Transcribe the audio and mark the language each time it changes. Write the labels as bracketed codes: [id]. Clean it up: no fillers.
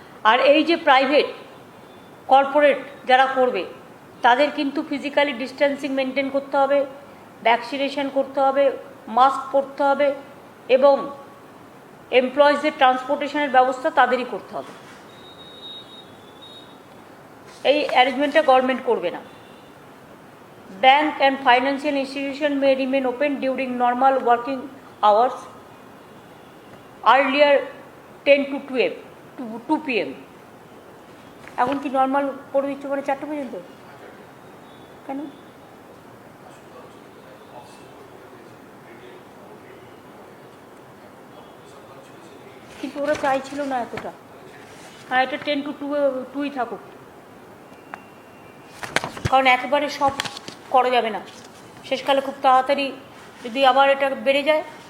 [bn] আর এই যে private corporate যারা করবে তাদের কিন্তু ফিজিক্যালি ডিস্টেন্সিং মেনটেন করতে হবে, ভ্যাকসিনেশন করতে হবে, মাস্ক পরতে হবে এবং এমপ্লয়িজদের ট্রান্সপোর্টেশনের ব্যবস্থা তাদেরই করতে হবে। এই অ্যারেঞ্জমেন্টটা গভর্নমেন্ট করবে না। [en] Bank and financial institution may remain open during normal working hours, earlier 10 to 2 PM। [bn] এখন কি নর্মাল করে দিচ্ছে মানে 4টা পর্যন্ত? কেন? কিন্তু ওরা চাইছিল না এতটা। হ্যাঁ, এটা 10 to 2ই থাকুক, কারণ একেবারে সব করা যাবে না, শেষকালে খুব তাড়াতাড়ি যদি আবার এটা বেড়ে যায়।